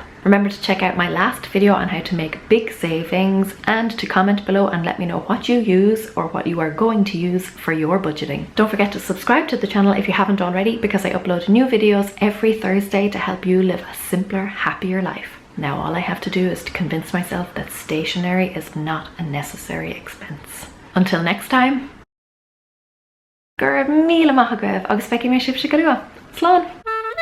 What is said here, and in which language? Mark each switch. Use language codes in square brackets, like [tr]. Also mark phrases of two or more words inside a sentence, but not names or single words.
[en] Remember to check out my last video on how to make big savings and to comment below and let me know what you use or what you are going to use for your budgeting. Don't forget to subscribe to the channel if you haven't already, because I upload new videos every Thursday to help you live a simpler, happier life. Now all I have to do is to convince myself that stationery is not a necessary expense. Until next time, [ga] gur míle maith agaibh agus feici mé sibse go luath. Slán!